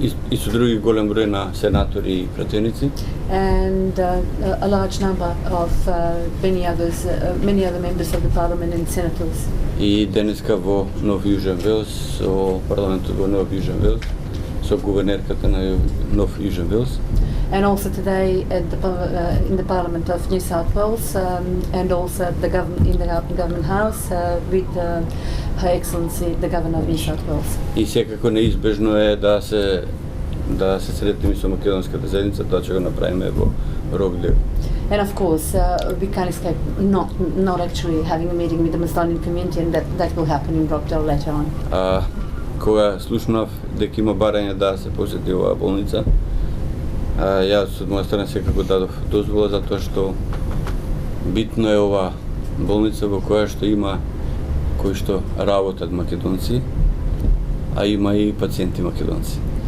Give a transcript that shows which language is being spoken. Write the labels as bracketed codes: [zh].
[mk] И со други голем број на сенатори и пратеници. [en] And a large number of many other members of the Parliament and senators. [mk] И денеска во Нов Јужен Велс, со парламентот во Нов Јужен Велс, со гувернерката на Нов Јужен Велс. [en] And also today at in the Parliament of New South Wales, and also in the Government House with Her Excellency, the Governor of New South Wales. [mk] И секако неизбежно е да се сретнеме со македонската заедница, тоа ќе го направиме во Рокдейл. [en] And of course, we can't escape not actually having a meeting with the Macedonian community, and that will happen in Rockdale later on. [mk] Кога слушнав дека има барање да се посети оваа болница, јас од моја страна секако дадов дозвола, затоа што битно е оваа болница во која што има кои што работат македонци, а има и пациенти македонци.